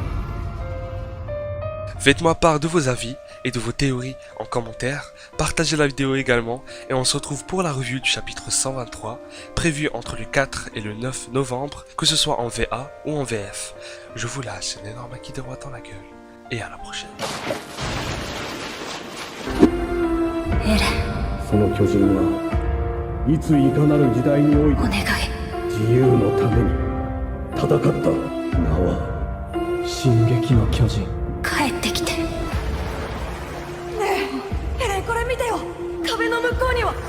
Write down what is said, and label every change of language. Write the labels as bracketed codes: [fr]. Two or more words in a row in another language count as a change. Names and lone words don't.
[fr] Faites-moi part de vos avis et de vos théories en commentaire, partagez la vidéo également et on se retrouve pour la revue du chapitre 123, prévu entre le 4 et le 9 novembre, que ce soit en VA ou en VF. Je vous lâche un énorme acquis de droit dans la gueule, et à la prochaine. [ja] その巨人はいついかなる時代においてお願い自由のために戦った名は進撃の巨人帰ってきてねえエレンこれ見てよ壁の向こうには